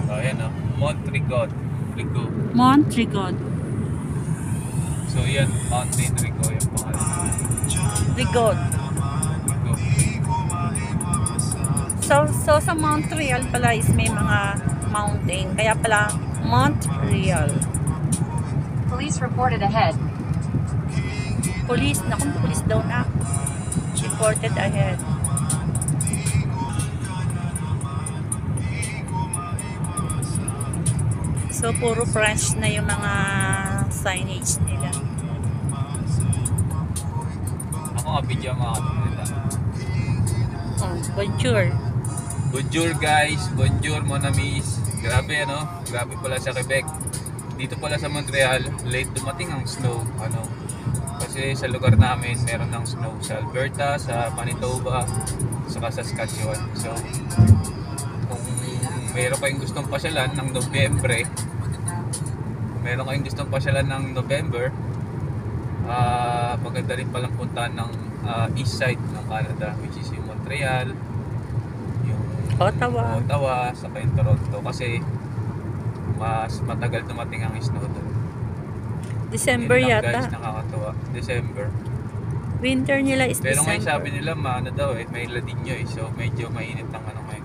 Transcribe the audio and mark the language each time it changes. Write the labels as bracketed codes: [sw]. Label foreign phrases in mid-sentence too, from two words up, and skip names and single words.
[tl] Oh, ayan o. Montrigod. Rico. Montrigod. So yan, Mountain Rico yung pangalan. Rigod. Rico. So sa Montreal pala is may mga mountain. Kaya pala Montreal. [en] Police reported ahead. [tl] Police, naku, police daw na. [en] Reported ahead. [tl] So puro French na yung mga signage nila. Ako nga video mga kapatid. Oh, bonjour. [fr] Bonjour guys, bonjour mon amis. [tl] Grabe ano, grabe pala sa Quebec. Dito pala sa Montreal, late dumating ang snow. Ano? Kasi sa lugar namin meron ng snow sa Alberta, sa Manitoba, saka sa Saskatchewan. So kung meron kayong gustong pasyalan ng Nobyembre, maganda rin palang puntahan ng east side ng Canada, [en] which is [tl] yung Montreal, yung Ottawa, saka yung Toronto, kasi mas matagal dumating ang snow doon. December Yun lang, yata. guys, nakakatuwa. December. Winter nila is Pero December. ngayon sabi nila maano daw may La Niña so medyo mainit ang ano ngayon.